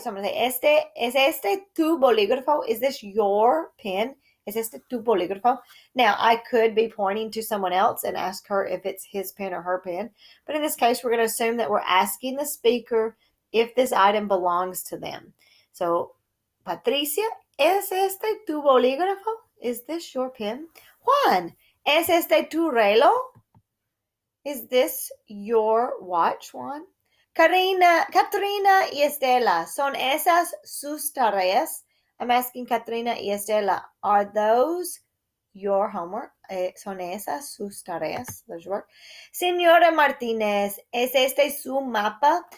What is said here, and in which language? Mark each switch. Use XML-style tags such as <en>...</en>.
<en>So I'm going to say,</en> <es>¿Es este tu bolígrafo?</es> <en>Is this your pen?</en> <es>¿Es este tu bolígrafo?</es> <en>Now, I could be pointing to someone else and ask her if it's his pen or her pen. But in this case, we're going to assume that we're asking the speaker if this item belongs to them.</en> <es>So, Patricia, ¿es este tu bolígrafo?</es> <en>Is this your pen? Juan,</en> <es>¿es este tu reloj?</es> <en>Is this your watch, Juan? Katrina y Estela,</en> <es>¿son esas sus tareas?</es> <en>I'm asking Katrina y Estela, are those your homework?</en> <es>¿Son esas sus tareas?</es> <en>Those your work.</en> <es>Señora Martinez, ¿es este su mapa?</es>